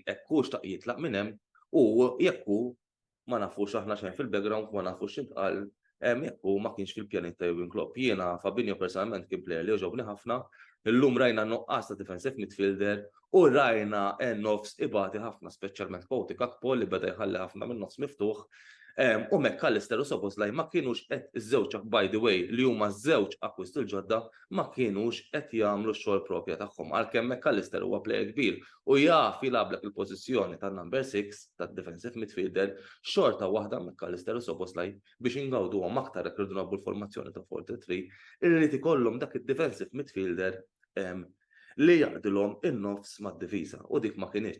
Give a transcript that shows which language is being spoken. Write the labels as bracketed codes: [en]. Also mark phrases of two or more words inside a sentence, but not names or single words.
[mt] Hekk hu xtaq jitlaq minn hemm u jekk hu ma nafux aħna xejn fil-background ma nafux x'intqal jekk hu ma kienx fil-pjanijiet ta' Jurgen Klopp. Jiena Fabinho personalment kien plejer li jogħġobni ħafna. Illum rajna nuqqas ta' [en] defensive midfielder [mt] u rajna nofs ibati ħafna speċjalment Cody Gakpo li beda jħalli ħafna minn nofs miftuħ. U McAllister u Szoboszlai ma kienux qed iż-żewġ [en] by the way [mt] li huma żewġ akkwist il-ġodda ma kienux qed jagħmlu x-xogħol propja tagħhom. Għalkemm McAllister huwa plejer kbir u jaf jilagħblek il-pożizzjoni tan-number 6 tad- [en] defensive midfielder, [mt] xorta waħda McAllister u Szoboszlai biex ingawduhom aktar jekk irridu nagħmlu l-formazzjoni ta' 4-3 irrid ikollhom dak id- [en] defensive midfielder [mt] li jaqdilhom in-nofs mad-difiża u dik ma kienitx.